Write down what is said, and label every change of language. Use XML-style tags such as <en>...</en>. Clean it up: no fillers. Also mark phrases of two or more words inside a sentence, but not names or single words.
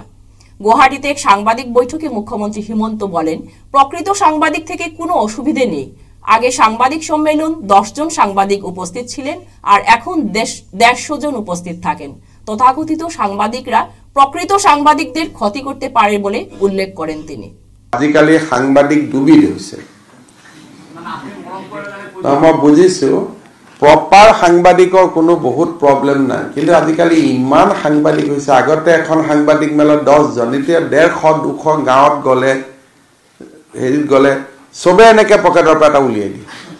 <bn>গুয়াহাটিতে এক সাংবাদিক বৈঠকে মুখ্যমন্ত্রী হিমন্ত বলেন, প্রকৃত সাংবাদিক থেকে কোনো অসুবিধে নেই। আগে সাংবাদিক সম্মেলন 10 জন সাংবাদিক উপস্থিত ছিলেন, আর এখন 150 জন উপস্থিত থাকেন। তথাকথিত সাংবাদিকরা প্রকৃত সাংবাদিকদের ক্ষতি করতে পারে বলে উল্লেখ করেন তিনি।</bn> <as>আজিকালি সাংবাদিক দুবিধ হৈছে। মই বুজিছো প্ৰপাৰ সাংবাদিকৰ কোনো বহুত প্ৰব্লেম নাই, কিন্তু আজিকালি ইমান সাংবাদিক হৈছে। আগতে এখন সাংবাদিক মেলত 10 জন, এতিয়া 150-200 গাঁৱত গ'লে হেৰিত গ'লে চবে এনেকে পকেটৰ পৰা এটা উলিয়াই দিয়ে।</as>